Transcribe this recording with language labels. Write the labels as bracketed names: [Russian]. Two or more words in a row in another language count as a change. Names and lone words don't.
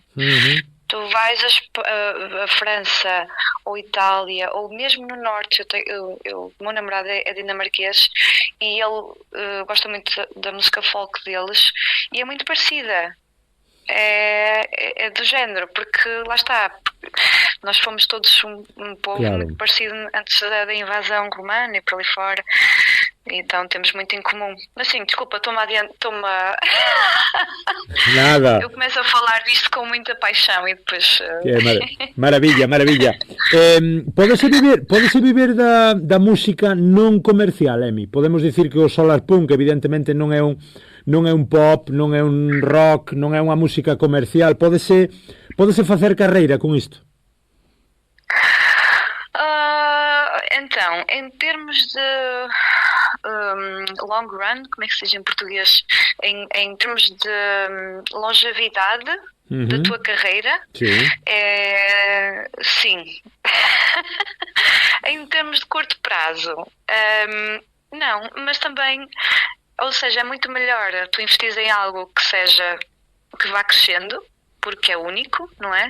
[Portuguese] Tu vais a França ou Itália ou mesmo no norte, o meu namorado é dinamarquês e ele gosta muito da música folk deles e é muito parecida, é do género, porque lá está, nós fomos todos um povo, claro, muito parecido antes da invasão romana e por ali fora. então temos muito em comum. Mas sim, desculpa, estou-me a... Nada. Eu começo a falar disto com muita paixão e depois... [Galician] Maravilla. Pódese viver da música non comercial, Emi? Podemos dicir que o Solar Punk evidentemente non é un pop, non é un rock, non é unha música comercial. Pódese facer carreira con isto? [Portuguese] Então, em termos de [English] long run, [Portuguese] como é que se diz em português? Em termos de longevidade da tua carreira, sim. Em termos de curto prazo, não, mas também, ou seja, é muito melhor tu investires em algo que vá crescendo, porque é único, não é?